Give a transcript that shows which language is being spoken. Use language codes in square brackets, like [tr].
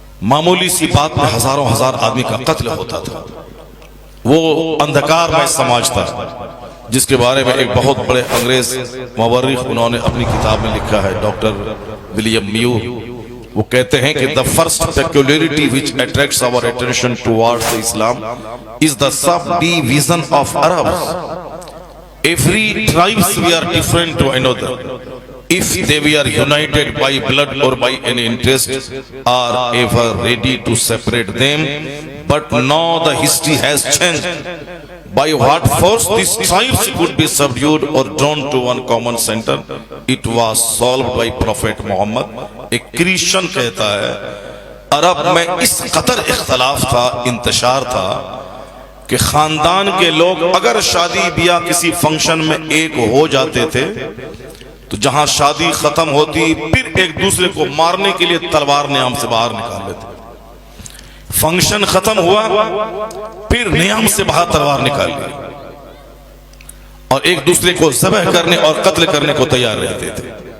[ur] معمولی سی بات میں ہزاروں ہزار آدمی کا قتل ہوتا تھا۔ وہ اندھکار میں سماج تھا جس کے بارے میں ایک بہت بڑے انگریز مورخ انہوں نے اپنی کتاب میں لکھا ہے، ڈاکٹر ولیم میور۔ وہ کہتے ہیں کہ [en] the first peculiarity which attracts our attention towards the Islam is the subdivision of Arabs. Every tribes were different to another. If they were united by blood or by any interest, are ever ready to separate them. But now the history has changed. By what force these tribes could be subdued or drawn to one common center, it was solved by Prophet Muhammad. [ur] ایک Christian کہتا ہے عرب میں اس قدر اختلاف تھا، انتشار تھا کہ خاندان کے لوگ اگر شادی بیاہ کسی فنکشن میں ایک ہو جاتے تھے تو جہاں شادی ختم ہوتی پھر ایک دوسرے کو مارنے کے لیے تلوار نیام سے باہر نکال لیتے۔ فنکشن ختم ہوا پھر نیام سے باہر تلوار نکال لی اور ایک دوسرے کو ذبح کرنے اور قتل کرنے کو تیار رہتے تھے۔